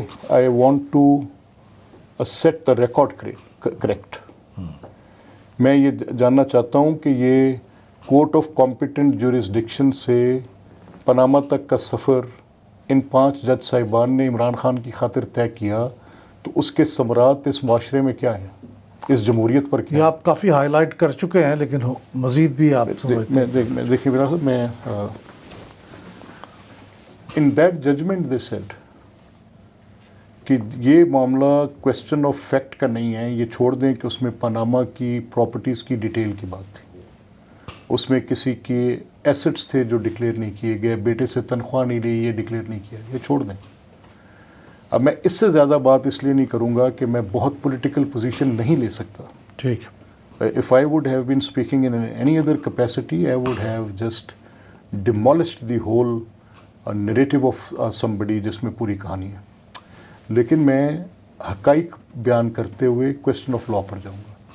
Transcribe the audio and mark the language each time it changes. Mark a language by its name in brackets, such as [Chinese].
[English] I want to set the record correct. [Urdu] میں یہ جاننا چاہتا ہوں کہ یہ کورٹ آف کمپیٹنٹ جورسڈکشن سے پاناما تک کا سفر ان 5 جج صاحبان نے عمران خان کی خاطر طے کیا, تو اس کے ثمرات اس معاشرے میں کیا ہیں, اس جمہوریت پر کیا یہ آپ کافی ہائی لائٹ کر چکے ہیں, لیکن مزید بھی آپ دیکھیے میرا صاحب, میں [English] in that judgment they said [Urdu] کہ یہ معاملہ کویسچن آف فیکٹ کا نہیں ہے, یہ چھوڑ دیں کہ اس میں پاناما کی پراپرٹیز کی ڈیٹیل کی بات تھی, اس میں کسی کے ایسٹس تھے جو ڈکلیئر نہیں کیے گئے, بیٹے سے تنخواہ نہیں لی, یہ ڈکلیئر نہیں کیا, یہ چھوڑ دیں. اب میں اس سے زیادہ بات اس لیے نہیں کروں گا کہ میں بہت پولیٹیکل پوزیشن نہیں لے سکتا. ٹھیک. [English] If I would have been speaking in any other capacity, I would have just demolished the whole narrative of somebody [Urdu] جس میں پوری کہانی ہے. لیکن میں حقائق بیان کرتے ہوئے کویسچن آف لا پر جاؤں گا.